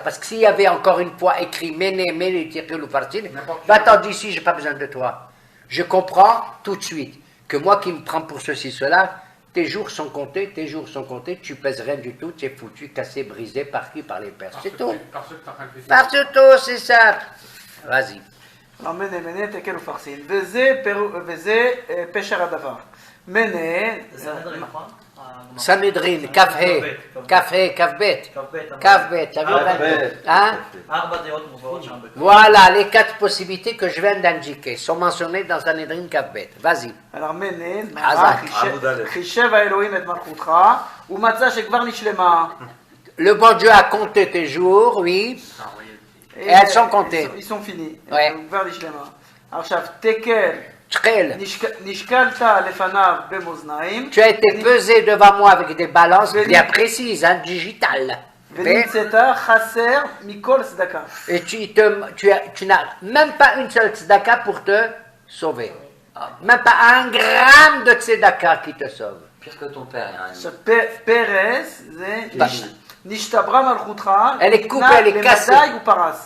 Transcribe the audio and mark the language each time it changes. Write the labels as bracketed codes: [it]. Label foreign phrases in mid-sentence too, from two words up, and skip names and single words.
[fr] Parce que s'il y avait encore une fois écrit Mene, Tirkel ou Farsin, va-t'en d'ici, j'ai pas besoin de toi. Je comprends tout de suite que moi qui me prends pour ceci, cela, tes jours sont comptés, tu pèses rien du tout, tu es foutu, cassé, brisé, par qui? Par les Perses. C'est tout. Par tout, c'est ça. Vas-y. Alors, Mene, Tekel ou Farsin. [he] וזה, פשר הדבר. מנא. [fr] Sanhedrin, Kafhe, Kafbet, ça veut dire, hein? Voilà, les 4 possibilités que je viens d'indiquer sont mentionnées dans Sanhedrin, Kafbet. Vas-y. Alors, Mene, Hazak. [he] חישב אלהא את מלכותא, ומצאה שכבר נשלמה. [fr] Le bon Dieu a compté tes jours, oui. Et elles sont comptées. Ils sont finis. Ouais. [he] כבר נשלמה. Alors, [fr] Tekel. Tchel. [he] נשקלת לפניו במאזנים. [fr] Tu as été pesé devant moi avec des balances bien précises, hein, digitales. [he] ונמצאת חסר מכל צדקה. [fr] Et tu n'as même pas une seule tzedaka pour te sauver. Même pas 1 gramme de tzedaka qui te sauve. Pire que ton père. Perez, c'est [he] נשתברה מלכותא. [fr] Elle est coupée, elle est cassée. Ou paras.